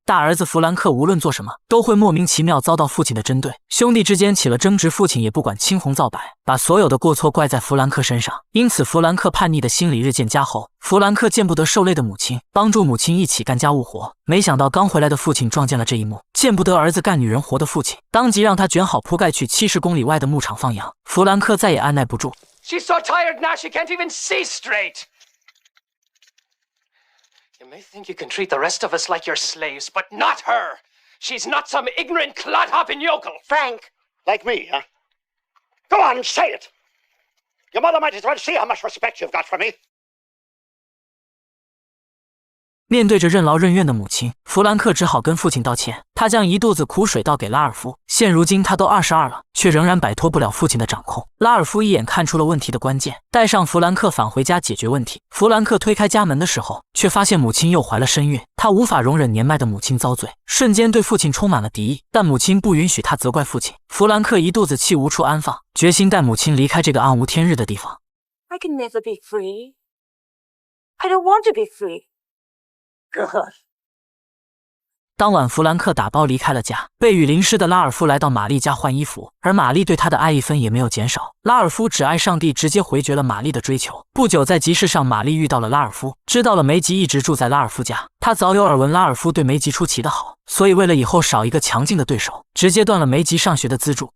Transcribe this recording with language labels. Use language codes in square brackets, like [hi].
[zh] 大儿子弗兰克无论做什么，都会莫名其妙遭到父亲的针对，兄弟之间起了争执，父亲也不管青红皂白，把所有的过错怪在弗兰克身上。因此，弗兰克叛逆的心理日渐加厚。弗兰克见不得受累的母亲，帮助母亲一起干家务活。没想到刚回来的父亲撞见了这一幕，见不得儿子干女人活的父亲，当即让他卷好铺盖去70公里外的牧场放羊。弗兰克再也按耐不住。 [en] She's so tired now she can't even see straight. You may think you can treat the rest of us like your slaves, but not her. She's not some ignorant clodhopping yokel. Frank. Like me, huh? Go on, say it. Your mother might as well see how much respect you've got for me. [zh] 面对着任劳任怨的母亲，弗兰克只好跟父亲道歉。他将一肚子苦水倒给拉尔夫，现如今他都22了，却仍然摆脱不了父亲的掌控。拉尔夫一眼看出了问题的关键，带上弗兰克返回家解决问题。弗兰克推开家门的时候，却发现母亲又怀了身孕。他无法容忍年迈的母亲遭罪，瞬间对父亲充满了敌意。但母亲不允许他责怪父亲，弗兰克一肚子气无处安放，决心带母亲离开这个暗无天日的地方。 [en] I can never be free. I don't want to be free.Good. [zh] 当晚，弗兰克打包离开了家。被雨淋湿的拉尔夫来到玛丽家换衣服，而玛丽对他的爱一分也没有减少。拉尔夫只爱上帝，直接回绝了玛丽的追求。不久，在集市上，玛丽遇到了拉尔夫，知道了梅吉一直住在拉尔夫家。他早有耳闻拉尔夫对梅吉出奇的好，所以为了以后少一个强劲的对手，直接断了梅吉上学的资助。